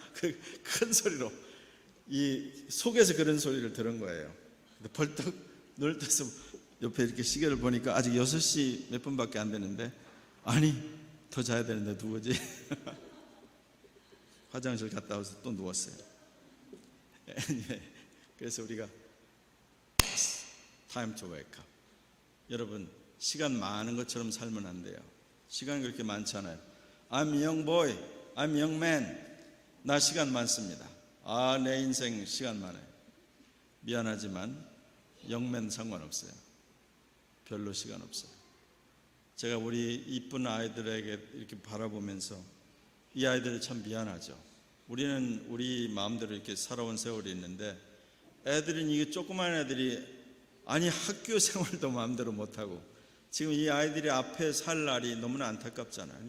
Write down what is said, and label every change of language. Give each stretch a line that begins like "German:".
Korean: 그 큰 소리로 이 속에서 그런 소리를 들은 거예요. 근데 벌떡 눈을 떠서 옆에 이렇게 시계를 보니까 아직 6시 몇 분밖에 안 되는데, 아니 더 자야 되는데 누구지? 화장실 갔다 와서 또 누웠어요. 그래서 우리가
English: time to wake up.
Korean: 여러분, 시간 많은 것처럼 살면 안 돼요. 시간이 그렇게 많잖아요.
English: I'm young boy, I'm young man.
Korean: 나 시간 많습니다. 내 인생 시간 많아요. 미안하지만 영맨 상관없어요. 별로 시간 없어요. 제가 우리 이쁜 아이들에게 이렇게 바라보면서 이 아이들이 참 미안하죠. 우리는 우리 마음대로 이렇게 살아온 세월이 있는데 애들은, 이게 조그만 애들이 아니 학교 생활도 마음대로 못하고 지금 이 아이들이 앞에 살 날이 너무나 안타깝잖아요.